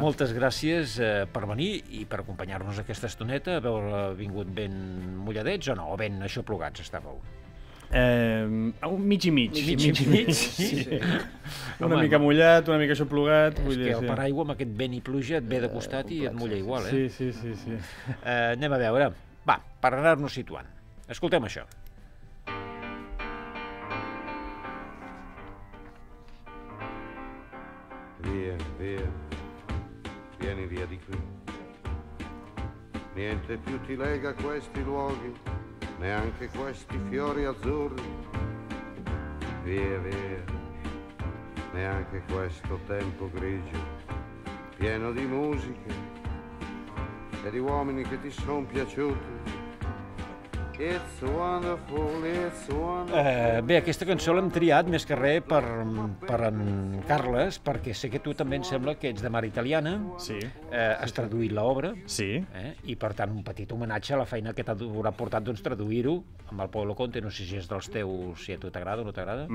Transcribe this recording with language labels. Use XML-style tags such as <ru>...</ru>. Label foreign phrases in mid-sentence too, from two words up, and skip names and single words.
<ca>Moltes gràcies per venir i per acompanyar-nos aquesta estoneta, haver vingut ben mulladets o no, o ben aixoplugats estàveu? Mig i mig. Mig? Sí. Una mica mullat, una mica aixoplugat. És que el paraigua amb aquest vent i pluja et ve de costat i et mulla igual, eh? Sí. Anem a veure. Va, per anar-nos situant. Escoltem això.</ca> <it>Vieni via di qui. Niente più ti lega a questi luoghi, neanche questi fiori azzurri. Via, neanche questo tempo grigio, pieno di musiche e di uomini che ti sono piaciuti.</it> <en>It's wonderful, it's wonderful.</en> <ca>Bé, aquesta cançó l'hem triat més que res per en Carles, perquè sé que tu també em sembla que ets de mare italiana. Sí. Has traduït l'obra. Sí. I per tant un petit homenatge a la feina que t'haurà portat traduir-ho amb el Paolo Conte. No sé si és dels teus, si a tu t'agrada o no t'agrada.</ca>